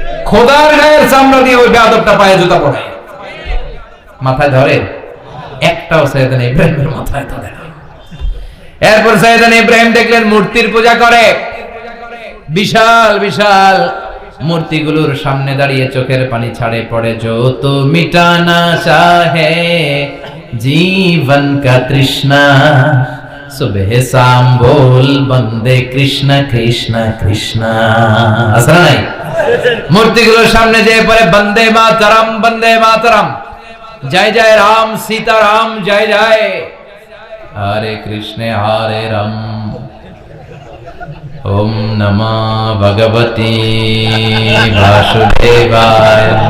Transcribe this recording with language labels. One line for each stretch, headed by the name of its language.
Bangla: খোদার গায়ের চামড়া দিয়ে ওই বেয়াদবটা পায়ে জুতা পড়ে। মাথায় ধরে? একটাও সাইয়েদনা ইব্রাহিমের মাথায় ধরে না। এরপর সাইয়েদনা ইব্রাহিম দেখলেন মূর্তির পূজা করে। বিশাল বিশাল মূর্তিগুলোর সামনে দাঁড়িয়ে চোখের পানি ছাড়ে পড়ে।
Hindi: जो तो मिटाना चाहे जीवन का तृष्णा, सुबह शाम बोल बंदे कृष्ण कृष्ण कृष्ण।
Bangla: আছে না নাই? মূর্তিগুলোর সামনে যেয়ে পড়ে বন্দে মাতরম, বন্দে মাতরম, জয় জয় রাম সীতারাম, জয় জয় হরে কৃষ্ণ হরে রাম।
Sanskrit: ওম নমো ভগবতে বাসুদেবায়।